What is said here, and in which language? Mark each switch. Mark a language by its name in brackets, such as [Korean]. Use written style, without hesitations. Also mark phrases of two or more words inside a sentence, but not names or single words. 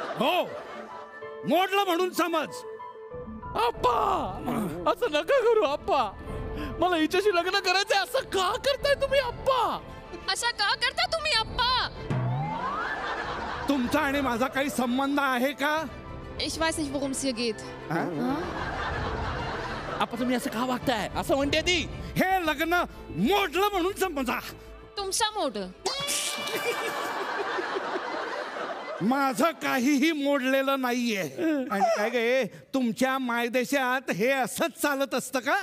[Marathi] हो, मोडलं म्हणून समज. आप्पा असं नका करू आप्पा. मला हिच्याशी लग्न करायचंय. असं का करताय तुम्ही आप्पा? अशा का करता तुम्ही अप्पा? तुमचा आणि माझा काही संबंध आहे का? [German] Ich weiß nicht, worum es hier geht. [Marathi] आप्पा तुम्ही असं का वागताय? असं म्हणते ती. हे लग्न मोडलं म्हणून समजा. तुमचा मोड. माझं काहीही मोडलेलं नाहीये. आणि काय गे, तुमच्या मायदेशात हे असंच चालत असतं का?